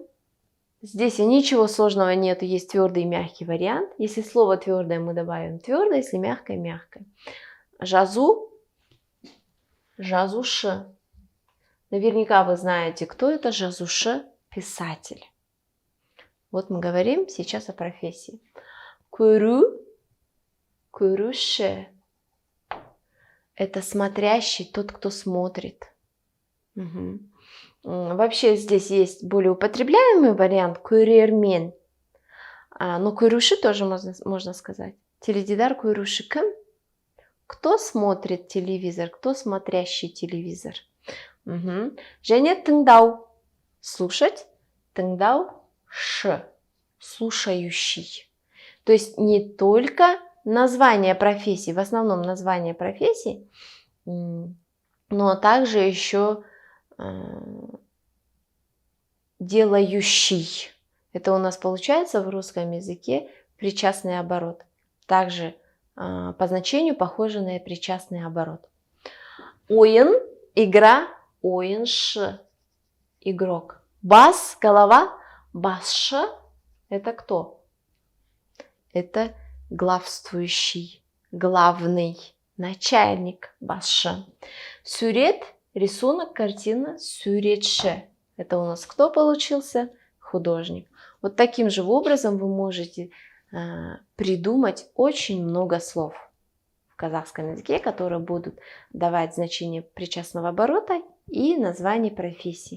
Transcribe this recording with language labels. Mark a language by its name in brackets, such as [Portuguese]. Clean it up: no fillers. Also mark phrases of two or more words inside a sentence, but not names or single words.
[Russian] Здесь ничего сложного нет, есть твердый и мягкий вариант. Если слово твердое, мы добавим твердое, если мягкое, мягкое. [Kazakh] Жазу, жазуши. [Russian] Наверняка вы знаете, кто это жазуши, писатель. Вот мы говорим сейчас о профессии. [Kazakh] Көру, көруші. [Russian] Это смотрящий, тот, кто смотрит. Угу. Вообще здесь есть более употребляемый вариант көрермен. Но көруші тоже можно сказать. [Kazakh] Теледидар көруші кім? [Russian] Кто смотрит телевизор? Кто смотрящий телевизор? Угу. [Kazakh] Және тыңдау. Слушать. Тыңдау. Ш. [Russian] Слушающий. То есть не только название профессии, в основном название профессии, но также еще делающий. Это у нас получается в русском языке причастный оборот. Также по значению похоже на причастный оборот. [Kazakh] Ойын, игра, ойыншы, игрок. Бас, голова, басшы. [Russian] Это кто? Это главствующий, главный, начальник, басшы. [Kazakh] Сюрет, рисунок, картина, сюретші. [Russian] Это у нас кто получился? Художник. Вот таким же образом вы можете придумать очень много слов в казахском языке, которые будут давать значение причастного оборота и название профессии.